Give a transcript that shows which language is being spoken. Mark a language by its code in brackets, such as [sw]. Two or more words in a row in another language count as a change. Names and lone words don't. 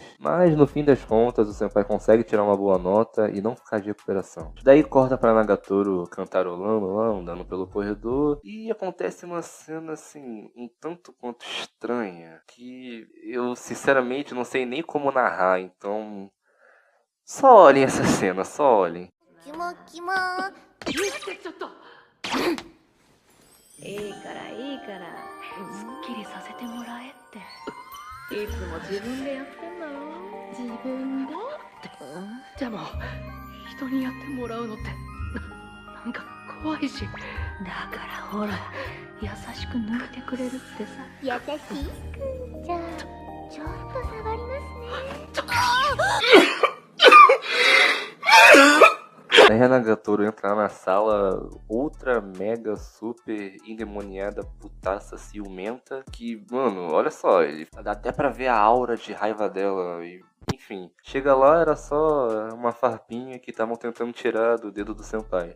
[pt] Mas no fim das contas, o senpai consegue tirar uma boa nota e não ficar de recuperação. Daí corta pra Nagatoro cantarolando lá, andando pelo corredor. E acontece uma cena assim, um tanto quanto estranha, que eu sinceramente não sei nem como narrar, então só olhem essa cena, só olhem. [ja] いいからいいからすっきりさせてもらえっていつも自分でやってんだろ自分ででも人にやってもらうのってなんか怖いしだからほら優しく抜いてくれるってさ優しくじゃあちょっと触りますね [pt] Daí a Nagatoro entra na sala, outra mega super endemoniada, putaça, ciumenta, que, mano, olha só, dá até pra ver a aura de raiva dela e... Enfim, chega lá, era só uma farpinha que estavam tentando tirar do dedo do senpai.